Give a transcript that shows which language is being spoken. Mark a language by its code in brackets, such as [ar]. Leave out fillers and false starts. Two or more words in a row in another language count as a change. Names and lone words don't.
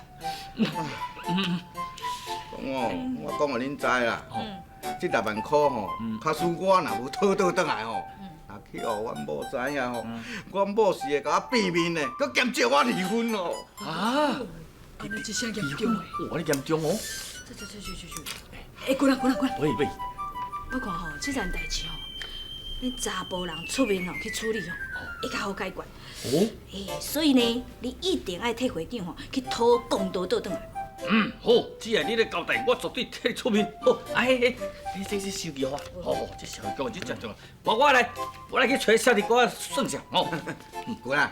[nan] 我讲互恁知啦，这6万块吼，假使我若无讨倒转来吼，若去互阮某知影吼，阮某是会甲我变面的，搁兼招我离婚哦。啊！安尼一声严重的，哇，你严重哦！去，滚啦！喂，我看吼，这件代志吼，恁查甫人出面吼去处理吼，会较好解决。所以呢，你一定爱替会长吼去讨公道倒转来。好，只要你咧交代，我绝对替你出面。好，这收据好啊，好，这收据讲这真重要。我来去找小弟哥算账哦。滚啊！